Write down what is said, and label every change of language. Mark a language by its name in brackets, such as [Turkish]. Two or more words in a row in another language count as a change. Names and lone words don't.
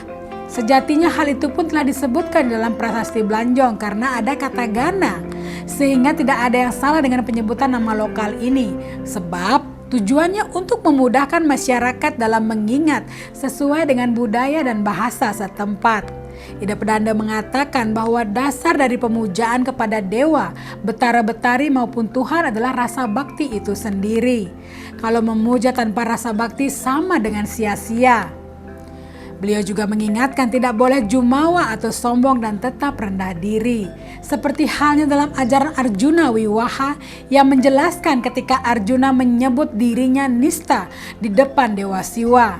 [Indonesian] Sejatinya hal itu pun telah disebutkan dalam Prasasti Blanjong karena ada kata Gana. Sehingga tidak ada yang salah dengan penyebutan nama lokal ini. Sebab tujuannya untuk memudahkan masyarakat dalam mengingat sesuai dengan budaya dan bahasa setempat. Ida Pedanda mengatakan bahwa dasar dari pemujaan kepada dewa, betara-betari maupun Tuhan adalah rasa bakti itu sendiri. Kalau memuja tanpa rasa bakti sama dengan sia-sia. Beliau juga mengingatkan tidak boleh jumawa atau sombong dan tetap rendah diri. Seperti halnya dalam ajaran Arjuna Wiwaha yang menjelaskan ketika Arjuna menyebut dirinya nista di depan Dewa Siwa.